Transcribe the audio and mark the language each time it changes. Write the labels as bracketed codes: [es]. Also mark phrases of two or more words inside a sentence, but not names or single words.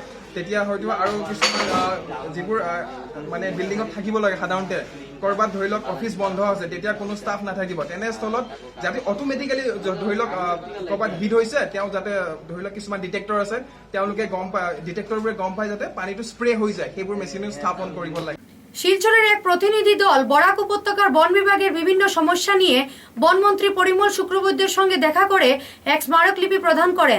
[as] তেতিয়া হয়তো আৰু কিছুমান যিবোৰ মানে বিল্ডিঙত থাকিব লাগে, সাধাৰণতে ক'ৰবাত ধৰি লওক অফিচ বন্ধ আছে, তেতিয়া কোনো ষ্টাফ নাথাকিব। তেনেস্থলত যাতে অট'মেটিকেলি ধৰি লওক ক'ৰবাত হিট হৈছে, তেওঁ যাতে ধৰি লওক কিছুমান ডিটেক্টৰ আছে, তেওঁলোকে ডিটেক্টৰবোৰে গম পায় যাতে পানীটো স্প্ৰে হৈ যায়, সেইবোৰ মেচিনো স্থাপন কৰিব লাগে। [bn] শিলচরের এক প্রতিনিধি দল বরাক উপত্যকার বন বিভাগের বিভিন্ন সমস্যা নিয়ে বনমন্ত্রী পরিমল শুক্রবৈদ্যের সঙ্গে দেখা করে এক স্মারকলিপি প্রদান করেন।